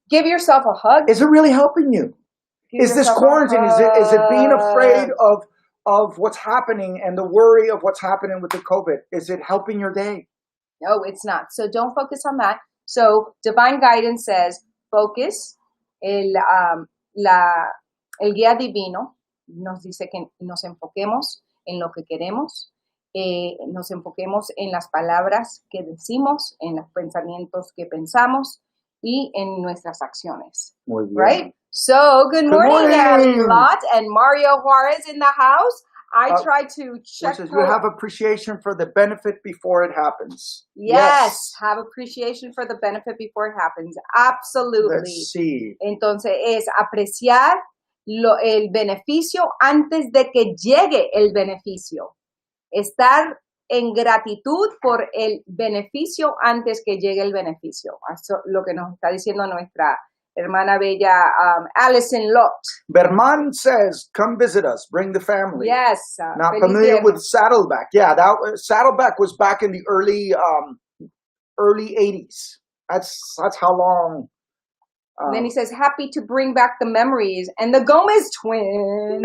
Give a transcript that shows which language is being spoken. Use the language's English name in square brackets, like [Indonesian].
[English] give yourself a hug. Is it really helping you? Is this quarantine? Is it being afraid of what's happening and the worry of what's happening with the COVID? Is it helping your day? No, it's not. So don't focus on that. So divine guidance says, focus. [Spanish] El guía divino nos dice que nos enfoquemos en lo que queremos, nos enfoquemos en las palabras que decimos, en los pensamientos que pensamos y en nuestras acciones. Muy bien. [English] Right? So, good morning, Abby Lot and Mario Juarez in the house. I try to check. You have appreciation for the benefit before it happens. Yes, have appreciation for the benefit before it happens. Absolutely. Let's see. [Spanish] Entonces es apreciar el beneficio antes de que llegue el beneficio. Estar en gratitud por el beneficio antes que llegue el beneficio. Eso es lo que nos está diciendo nuestra hermana bella, Allison Lott. [English] Berman says, come visit us, bring the family. Yes. Not familiar with Saddleback. Yeah, Saddleback was back in the early 80s. That's how long. Then he says, happy to bring back the memories. And the Gomez twins.